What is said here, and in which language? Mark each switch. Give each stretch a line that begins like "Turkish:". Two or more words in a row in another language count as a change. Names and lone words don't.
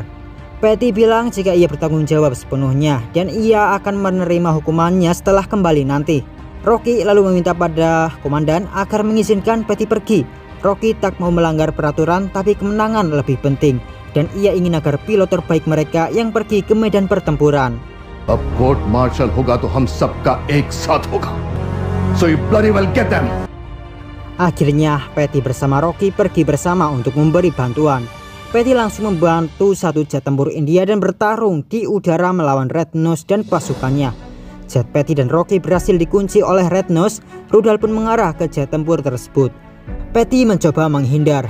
Indonesian: Patty bilang jika ia bertanggung jawab sepenuhnya dan ia akan menerima hukumannya setelah kembali nanti. Rocky lalu meminta pada komandan agar mengizinkan Patty pergi. Rocky tak mau melanggar peraturan, tapi kemenangan lebih penting dan ia ingin agar pilot terbaik mereka yang pergi ke medan pertempuran.
Hindi: अब
English: court martial
Hindi: होगा तो हम सबका एक साथ होगा.
English: So you bloody well get them.
Indonesian: Akhirnya Patty bersama Rocky pergi bersama untuk memberi bantuan. Patty langsung membantu satu jet tempur India dan bertarung di udara melawan Red Nose dan pasukannya. Jet Patty dan Rocky berhasil dikunci oleh Red Nose. Rudal pun mengarah ke jet tempur tersebut. Patty mencoba menghindar.